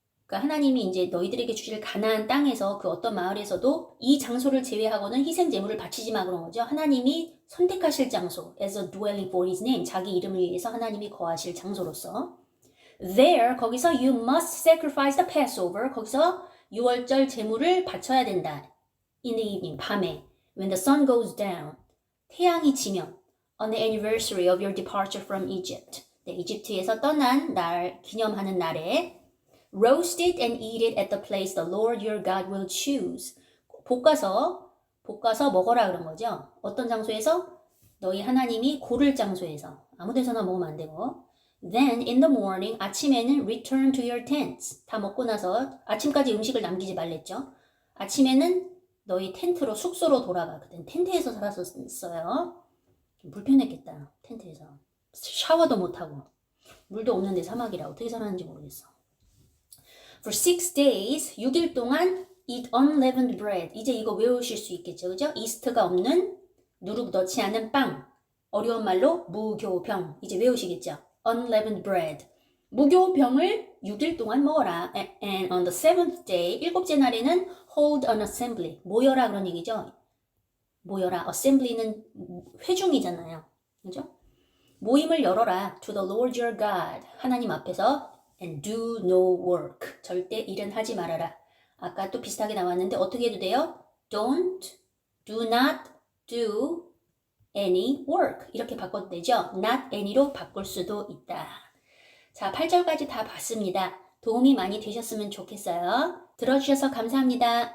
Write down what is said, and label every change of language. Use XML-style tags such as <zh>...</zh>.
<ko>그러니까 하나님이 이제 너희들에게 주실 가나안 땅에서 그 어떤 마을에서도 이 장소를 제외하고는 희생 제물을 바치지 마 그런 거죠. 하나님이 선택하실 장소,</ko> <en>as a dwelling for his name,</en> <ko>자기 이름을 위해서 하나님이 거하실 장소로서. There, 거기서</ko> <en>you must sacrifice the Passover,</en> <ko>거기서 6월절 제물을 바쳐야 된다.</ko> <en>In the evening,</en> <ko>밤에,</ko> <en>when the sun goes down,</en> <ko>태양이 지면,</ko> <en>on the anniversary of your departure from Egypt,</en> <ko>네, 이집트에서 떠난 날, 기념하는 날에</ko> <en>roast it and eat it at the place the Lord your God will choose.</en> <ko>볶아서 먹어라 그런 거죠. 어떤 장소에서? 너희 하나님이 고를 장소에서. 아무 데서나 먹으면 안 되고.</ko> <en>Then in the morning,</en> <ko>아침에는</ko> <en>return to your tents.</en> <ko>다 먹고 나서 아침까지 음식을 남기지 말랬죠. 아침에는 너희 텐트로, 숙소로 돌아가. 그땐 텐트에서 살았었어요. 좀 불편했겠다. 텐트에서. 샤워도 못하고. 물도 없는데 사막이라 어떻게 살았는지 모르겠어.</ko> <en>For 6 days,</en> <ko>6일 동안</ko> <en>eat unleavened bread.</en> <ko>이제 이거 외우실 수 있겠죠. 그죠? 이스트가 없는, 누룩 넣지 않은 빵. 어려운 말로 무교병. 이제 외우시겠죠? Unleavened bread. 무교병을 6일 동안 먹어라.</ko> <en>And on the 7th day,</en> <ko>7째 날에는</ko> <en>hold an assembly.</en> <ko>모여라 그런 얘기죠. 모여라. assembly는 회중이잖아요. 그죠? 모임을 열어라.</ko> <en>To the Lord your God.</en> <ko>하나님 앞에서</ko> <en>and do no work.</en> <ko>절대 일은 하지 말아라. 아까 또 비슷하게 나왔는데 어떻게 해도 돼요?</ko> <en>Don't, do not do any work.</en> <ko>이렇게 바꿔도 되죠? Not any로 바꿀 수도 있다. 자, 8절까지 다 봤습니다. 도움이 많이 되셨으면 좋겠어요. 들어주셔서 감사합니다.</ko>